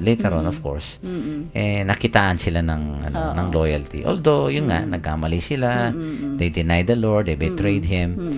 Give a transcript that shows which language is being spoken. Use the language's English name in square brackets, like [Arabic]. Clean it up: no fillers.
[English] Later on, of course, [Filipino] nakitaan sila ng Oo. ng loyalty. Although yun nga, nagkamali sila. [English] They denied the Lord, they betrayed him.